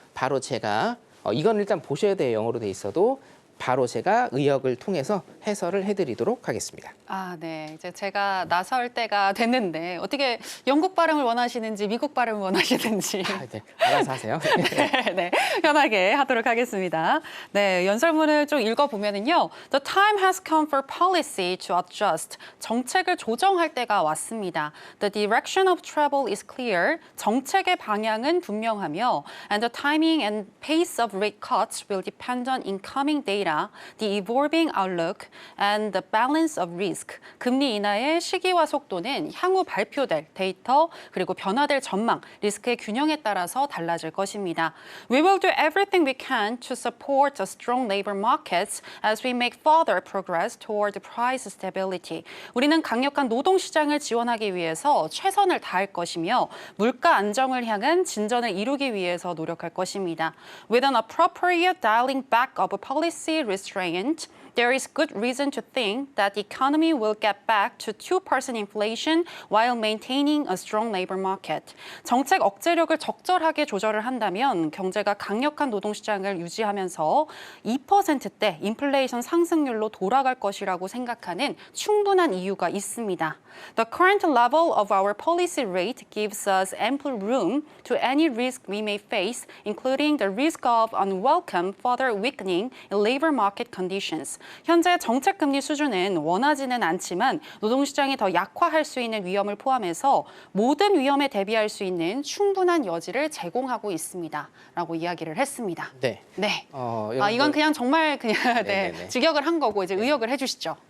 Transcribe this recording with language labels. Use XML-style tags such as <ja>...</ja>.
<ko>바로 제가 이건 일단 보셔야 돼요. 영어로 돼 있어도 바로 제가 의역을 통해서 해설을 해드리도록 하겠습니다. 아, 네. 이제 제가 나설 때가 됐는데 어떻게 영국 발음을 원하시는지 미국 발음을 원하시는지 네, 알아서 하세요. 네, 편하게 하도록 하겠습니다. 네, 연설문을 좀 읽어보면은요.</ko> <en>The time has come for policy to adjust.</en> <ko>정책을 조정할 때가 왔습니다.</ko> <en>The direction of travel is clear.</en> <ko>정책의 방향은 분명하며</ko> <en>and the timing and pace of rate cuts will depend on incoming data, the evolving outlook, and the balance of risk.</en> <ko>금리 인하의 시기와 속도는 향후 발표될 데이터 그리고 변화될 전망, 리스크의 균형에 따라서 달라질 것입니다.</ko> <en>We will do everything we can to support a strong labor markets as we make further progress toward price stability.</en> <ko>우리는 강력한 노동 시장을 지원하기 위해서 최선을 다할 것이며 물가 안정을 향한 진전을 이루기 위해서 노력할 것입니다.</ko> <en>With an appropriate dialing back of a policy restraint, there is good reason to think that the economy will get back to 2% inflation while maintaining a strong labor market.</en> <ko>정책 억제력을 적절하게 조절을 한다면 경제가 강력한 노동시장을 유지하면서 2%대 인플레이션 상승률로 돌아갈 것이라고 생각하는 충분한 이유가 있습니다.</ko> <en>The current level of our policy rate gives us ample room to any risk we may face, including the risk of unwelcome further weakening in labor market conditions.</en> <ko>현재 정책 금리 수준은 원하지는 않지만 노동시장이 더 약화할 수 있는 위험을 포함해서 모든 위험에 대비할 수 있는 충분한 여지를 제공하고 있습니다. 라고 이야기를 했습니다. 네. 네. 여러분들, 이건 그냥 정말 그냥 네. 직역을 한 거고 이제 의역을 해주시죠.</ko>